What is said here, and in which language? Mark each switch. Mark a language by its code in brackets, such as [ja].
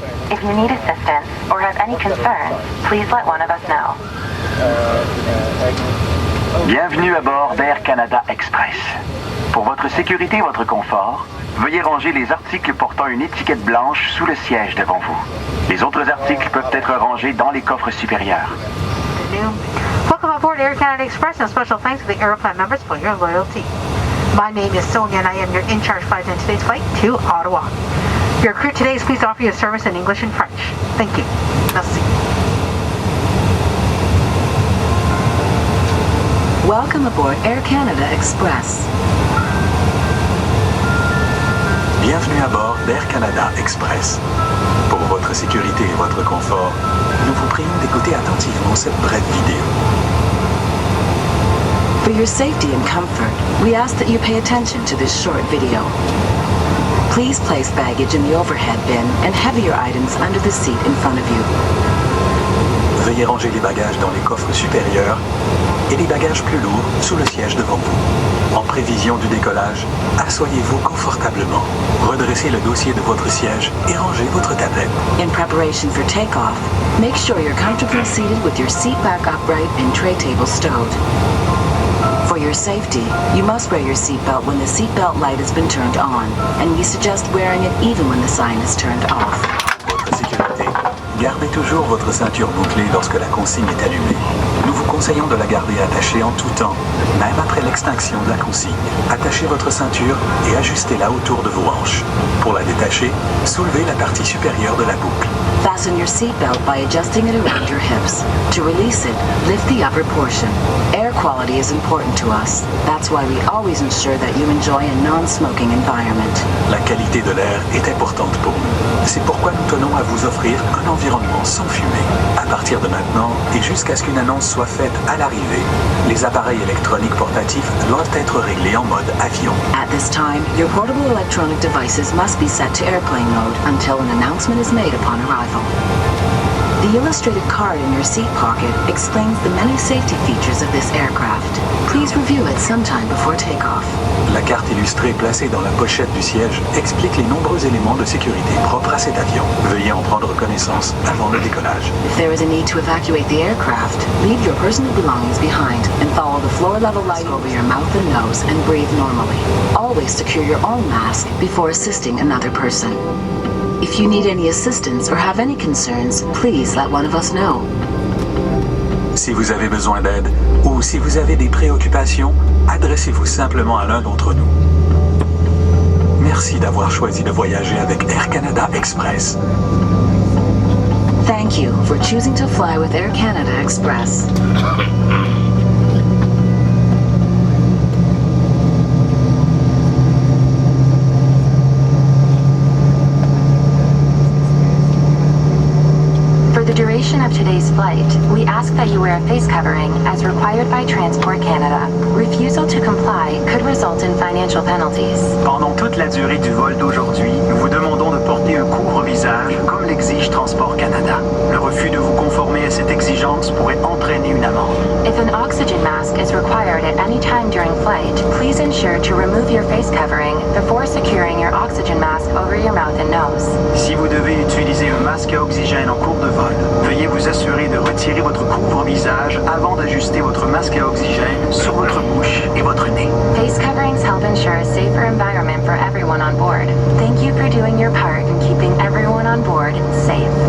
[en] If you need assistance or have any concerns, please let one of us know. [fr] Bienvenue à bord d'Air Canada Express. Pour votre sécurité et votre confort, veuillez ranger les articles portant une étiquette blanche sous le siège devant vous. Les autres articles peuvent être rangés dans les coffres supérieurs. [en] Welcome aboard Air Canada Express and special thanks to the airplane members for your loyalty. My name is Sonia and I am your in-charge flight in today's flight to Ottawa. Your crew today is pleased to offer you service in English and French. Thank you. [fr] Merci. [en] Welcome aboard Air Canada Express. [fr] Bienvenue à bord d'Air Canada Express. Pour votre sécurité et votre confort, nous vous prions d'écouter attentivement cette brève vidéo. [en] For your safety and comfort, we ask that you pay attention to this short video. Please place baggage in the overhead bin and heavier items under the seat in front of you. [fr] Veuillez ranger les bagages dans les coffres supérieurs et les bagages plus lourds sous le siège devant vous. En prévision du décollage, asseyez-vous confortablement, redressez le dossier de votre siège et rangez votre tablette. [en] In preparation for takeoff, make sure you're comfortably seated with your seat back upright and tray table stowed. For your safety, you must wear your seatbelt when the seatbelt light has been turned on, and we suggest wearing it even when the sign is turned off. [fr] Votre sécurité, gardez toujours votre ceinture bouclée lorsque la consigne est allumée. Nous vous conseillons de la garder attachée en tout temps, même après l'extinction de la consigne. Attachez votre ceinture et ajustez-la autour de vos hanches. Pour la détacher, soulevez la partie supérieure de la boucle. [en] Fasten your seatbelt by adjusting it around your hips. To release it, lift the upper portion. Air quality is important to us. That's why we always ensure that you enjoy a non-smoking environment. [fr] La qualité de l'air est importante pour nous. C'est pourquoi nous tenons à vous offrir un environnement sans fumée. À partir de maintenant et jusqu'à ce qu'une annonce soit faite à l'arrivée, les appareils électroniques portatifs doivent être réglés en mode avion. [en] At this time, your portable electronic devices must be set to airplane mode until an announcement is made upon arrival. The illustrated card in your seat pocket explains the many safety features of this aircraft. Please review it sometime before takeoff. [fr] La carte illustrée placée dans la pochette du siège explique les nombreux éléments de sécurité propres à cet avion. Veuillez en prendre connaissance avant le décollage. [en] If there is a need to evacuate the aircraft, leave your personal belongings behind and follow the floor-level light over your mouth and nose and breathe normally. Always secure your own mask before assisting another person. If you need any assistance or have any concerns, please let one of us know. [fr] Si vous avez besoin d'aide ou si vous avez des préoccupations, adressez-vous simplement à l'un d'entre nous. Merci d'avoir choisi de voyager avec Air Canada Express. [en] Thank you for choosing to fly with Air Canada Express. For the duration of today's flight, we ask that you wear a face covering as required by Transport Canada. Refusal to comply could result in financial penalties. [fr] Pendant toute la durée du vol d'aujourd'hui, nous vous demandons de porter un couvre-visage comme l'exige Transport Canada. Le refus de vous conformer à cette exigence pourrait entraîner une amende. [en] If an oxygen mask is required at any time during flight, please ensure to remove your face covering before securing your oxygen mask over your mouth and nose. [fr] Si vous devez utiliser un masque à oxygène en cours de vol, veuillez vous assurer de retirer votre couvre-visage avant d'ajuster votre masque à oxygène sur votre bouche et votre nez. [en] Face coverings help ensure a safer environment for everyone on board. Thank you for doing your part in keeping everyone on board safe.